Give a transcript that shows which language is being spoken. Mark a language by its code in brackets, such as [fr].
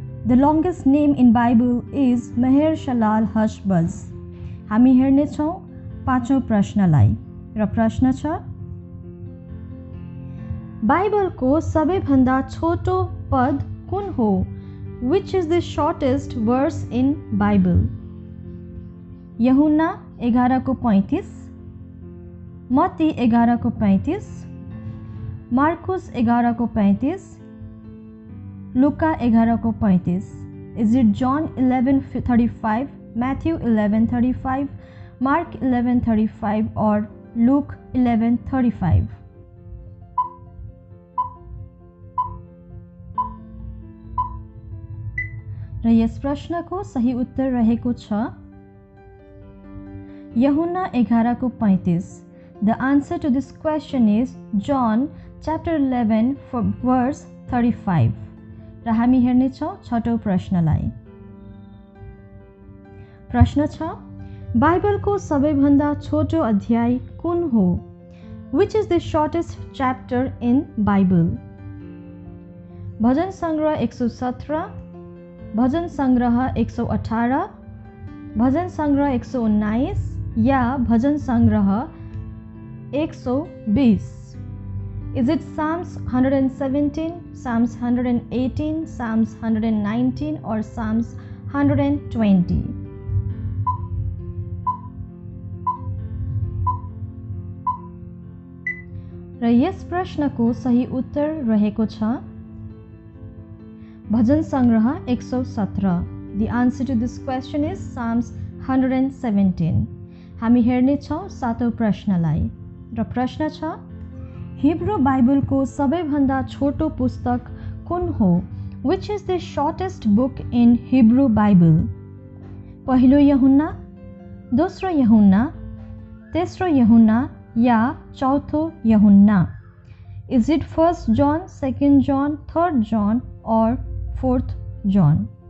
[en] The longest name in Bible is Maher-shalal-hash-baz. [ne] हामी हेर्नेछौँ पाँचौं प्रश्नलाई र प्रश्न छ बाइबलको सबैभन्दा छोटो पद कुन हो? [en] Which is the shortest verse in Bible? [ne] यूहन्ना 11:35, मत्ती 11:35, मार्कुस 11:35, लुका 11:35. [en] Is it John 11:35, Matthew 11:35, Mark 11:35 or Luke 11:35? [ne] र यस प्रश्नको सही उत्तर रहेको छ यूहन्ना 11:35. [en] The answer to this question is John chapter 11 verse 35. [ne] र हामी हेर्नेछौँ छठौं प्रश्नलाई. प्रश्न छ बाइबलको सबैभन्दा छोटो अध्याय कुन हो? [en] Which is the shortest chapter in Bible? [ne] भजन सङ्ग्रह 117, भजन सङ्ग्रह 118, भजन सङ्ग्रह 119 या भजन सङ्ग्रह 120. [en] Is it Psalms 117, Psalms 118, Psalms 119 or Psalms 120? [ne] र यस प्रश्नको सही उत्तर रहेको छ भजन सङ्ग्रह 117. [en] The answer to this question is Psalms 117. [ne] हामी हेर्नेछौँ सातौं प्रश्नलाई र प्रश्न छ हिब्रू बाइबलको सबैभन्दा छोटो पुस्तक कुन हो? [en] Which is the shortest book in Hebrew Bible? [ne] पहिलो यूहन्ना, दोस्रो यूहन्ना, तेस्रो यूहन्ना या चौथो यूहन्ना? [en] Is it 1st John, 2nd John, 3rd John or 4th John?